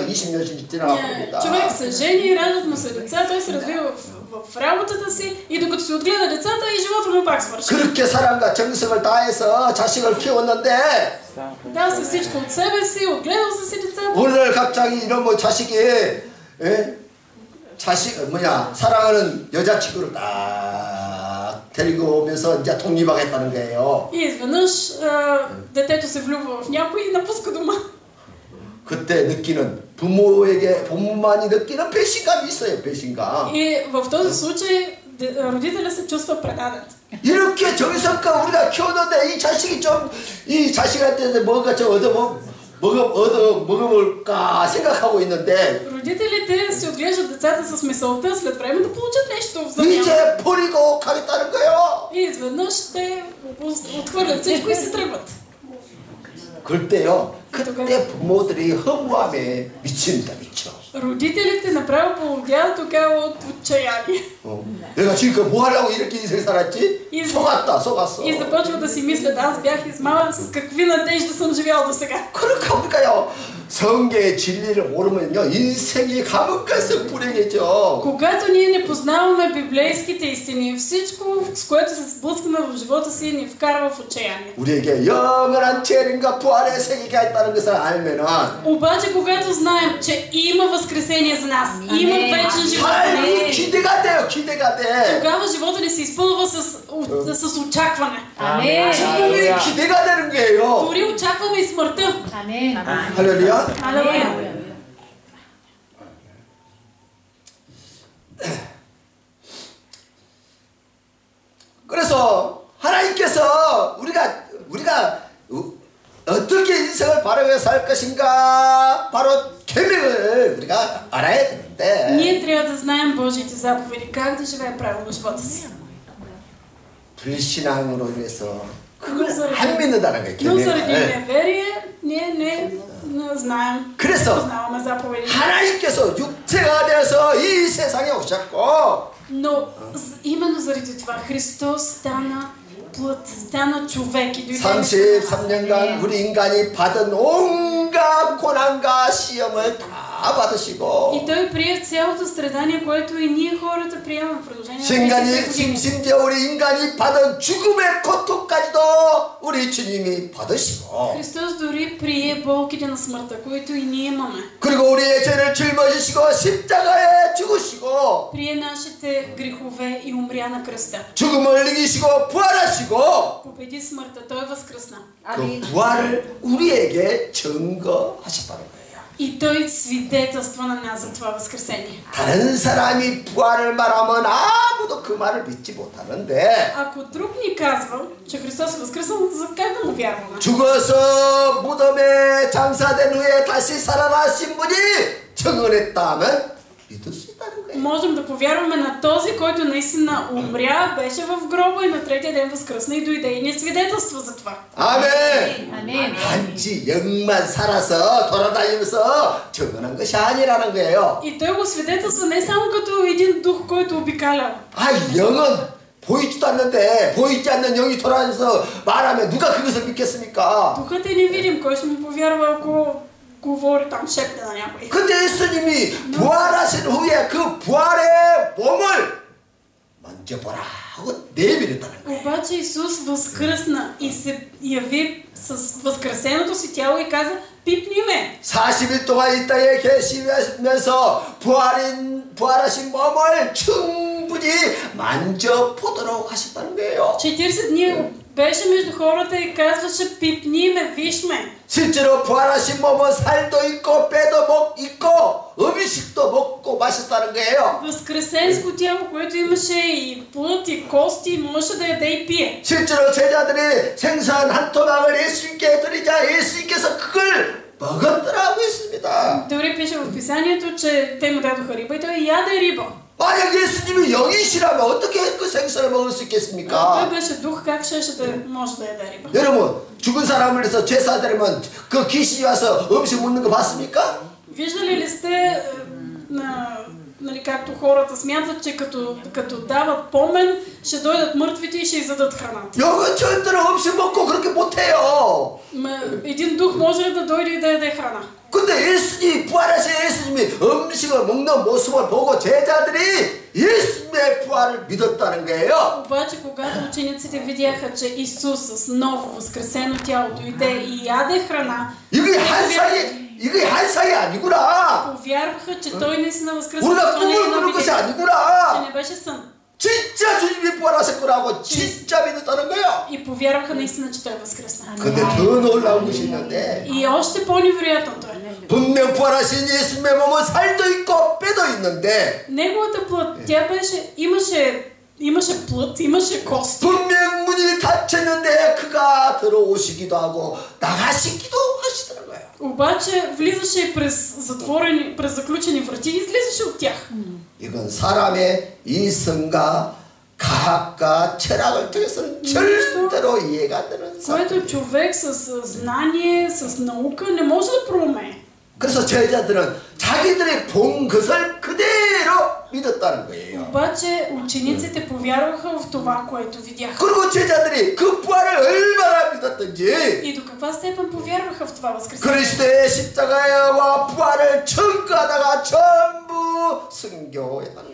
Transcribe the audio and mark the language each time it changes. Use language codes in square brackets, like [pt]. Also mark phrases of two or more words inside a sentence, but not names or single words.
[ko] 20년씩 지나가 버립니다. [bg] Човек се жени, раждат му се деца, той се развива в работата си и докато се отгледа децата и живота му пак свърши. [ko] 그렇게 사랑과 정성을 다해서 자식을 키웠는데 [bg] Дал се всичко от себе си, отгледал се си децата. [ko] 오늘 갑자기 이런 뭐 자식이 사랑하는 여자친구를 딱 데리고 오면서 이제 독립하겠다는 거예요. [bg] И изведнъж детето се влюбва в някой и напуска дома. [ko] 그때 느끼는 부모만이 느끼는 배신감이 있어요. 배신감. [bg] И в този случай родителя се чувства предаден. [ko] 이렇게 정성껏 우리가 키웠는데 이 자식한테 뭔가 좀 얻어먹을까 생각하고 있는데 [bg] Родителите се отглеждат децата с мисълта след време да получат нещо в замяна. [ko] 이제 버리고 가겠다는 거예요. [bg] И изведнъж те отхвърлят всичко и се тръгват. [ko] 그때요. 그때 부모들이 허무함에 미칩니다. 미쳐. [bg] Родителите направо полудяват тогава от отчаяние. [ko] 내가 지금껏 뭐 하려고 이렇게 인생 살았지? 속았어. [bg] И започват да си мислят, аз бях измаман, с какви надежди съм живял до сега. [ko] 그렇게 하니까요. 성경의 진리를 모르면요. 인생이 감옥가서 불행해져. [bg] Когато ние не познаваме библейските истини, всичко, с което се сблъскаме в живота си, ни вкарва в отчаяние. [ko] 우리에게 영원한 재림과 부활의 세계가 있다는 것을 알면은 [bg] обаче, когато знаем, че има възкресение за нас, има вечен живот, [ko] 삶이 기대가 돼요. 기대가 돼. [bg] тогава живота ни се изпълва с очакване. [ko] 죽음이 기대가 되는 거예요. [bg] Дори очакваме и смъртта. [ko] 할렐루야. [bg] Алелуя. [ko] 그래서 하나님께서 우리가 어떻게 인생을 바르게 살 것인가 바로 계명을 우리가 알아야 되는데 [bg] Ние трябва да знаем Божиите заповеди, как да живеем правилно живота си. [ko] 불신앙으로 인해서 그걸 안 믿는다는 거예요. [bg] Но заради [ko] 계명을. [bg] неверие ние не знаем. [ko] 그래서 [bg] познаваме заповедите. [ko] 하나님께서 육체가 되어서 이 세상에 오셨고 [bg] Но именно заради това Христос стана плът, стана човек и дойде. [ko] 33년간 우리 인간이 받은 온갖 고난과 시험을 다 받으시고 [bg] И той прие цялото страдание, което и ние хората приемаме в продължение на [ko] 인간이 [bg] 30 години. [ko] 심지어 우리 인간이 받은 죽음의 고통까지도 우리 주님이 받으시고 [bg] Христос дори прие болките на смъртта, които и ние имаме. [ko] 그리고 우리의 죄를 짊어지시고 십자가에 죽으시고 [bg] Прие нашите грехове и умря на кръста. [ko] 죽음을 이기시고 부활하시고 [bg] Победи смъртта, той възкръсна. [ko] 그 부활을 우리에게 증거하셨다는 거예요. [bg] И той свидетелства на нас за това възкресение. [ko] 다른 사람이 부활을 말하면 아무도 그 말을 믿지 못하는데 [bg] Ако друг ни казва, че Христос е възкръснал, за как да му вярваме? [ko] 죽어서 무덤에 장사된 후에 다시 살아나신 분이 증언했다면 믿을 수 있다는 거예요. [bg] Можем да повярваме на този, който наистина умря, беше в гроба и на третия ден възкръсна и дойде и ни свидетелства за това. [ko] 아멘. 아멘. 단지 영만 살아서 돌아다니면서 증언한 것이 아니라는 거예요. [bg] И той го свидетелства не само като един дух, който обикаля. [ko] 아, 영은 보이지도 않는데 보이지 않는 영이 돌아다니면서 말하면 누가 그것을 믿겠습니까? [bg] Духът е невидим, кой ще му повярва, ако говори там, шепне на някой. [ko] 근데 예수님이 부활하신 후에 그 부활의 몸을 먼저 보라 하고 내밀었다는 거예요. [bg] Обаче Исус възкръсна и се яви с възкресеното си тяло и каза, пипни ме. [ko] 40일 동안 이 땅에 계시면서 부활하신 몸을 충분히 만져보도록 하셨다는 거예요. [bg] 40 дни беше между хората и казваше, пипни ме, виж ме. [ko] 실제로 부활하신 몸은 살도 있고 뼈도 있고 음식도 먹고 마셨다는 거예요. [bg] Възкресенско тяло, което имаше и плът, и кости, можеше да яде и пие. [ko] 실제로 제자들이 생선 한 토막을 예수님께 드리자 예수님께서 그걸 먹었더라고 했습니다. [bg] Дори пише в писанието, че те му дадоха риба и той яде риба. [ko] 만약 예수님이 영이시라면 어떻게 그 생선을 먹을 수 [bg] Той [ko] 있겠습니까? [bg] беше дух, как щеше да може да яде риба? [ko] 여러분 죽은 사람을 위해서 제사 드리면 그 귀신이 와서 음식 먹는 거 봤습니까? [bg] Виждали ли сте, нали, както хората смятат, че като дават помен, ще дойдат мъртвите и ще изядат храната? [ko] 영은 절대로 음식 먹고 그렇게 못해요. [bg] Един дух може ли да дойде и да яде храна? [ko] 근데 예수님이 부활하신 예수님이 음식을 먹는 모습을 보고 제자들이 예수님의 부활을 믿었다는 거예요. [bg] Обаче, когато учениците видяха, че Исус с ново възкресено тяло дойде и яде храна, [ko] 이게 한상이 아니구나. [bg] повярваха, че той наистина възкръсна. [ko] 우리가 [bg] Това не е [ko] 꿈을 [bg] едно [ko] 꾸는 것이 [bg] видение, че [ko] 아니구나. [bg] не беше сън. [ko] 진짜 주님이 부활하셨구나고 진짜 믿었다는 거예요. [bg] И повярваха наистина, че той е възкръсна. [ko] 근데 더 놀라운 것이 있는데 [bg] И още по-невероятното е. [ko] 분명 부활하신 예수님의 몸은 살도 있고 뼈도 있는데 [bg] Неговата плът, тя беше, имаше плът, имаше кости. [ko] 분명 문이 닫혔는데 그가 들어오시기도 하고 나가시기도 하시더라고요. [bg] Обаче влизаше през заключени врати и излизаше от тях. [ko] 이건 사람의 이성과 과학과 철학을 통해서는 절대로 이해가 안 되는 [bg] Което [ko] 사람. [bg] човек с знание, с наука не може да проумее. [ko] 그래서 제자들은 자기들이 본 것을 그대로 믿었다는 거예요. [bg] Обаче учениците повярваха в това, което видяха. [ko] 그리고 제자들이 그 부활을 얼마나 믿었던지 [bg] И до каква степен повярваха в това възкресение? [ko] 그리스도의 십자가와 부활을 청구하다가 전부 순교했다는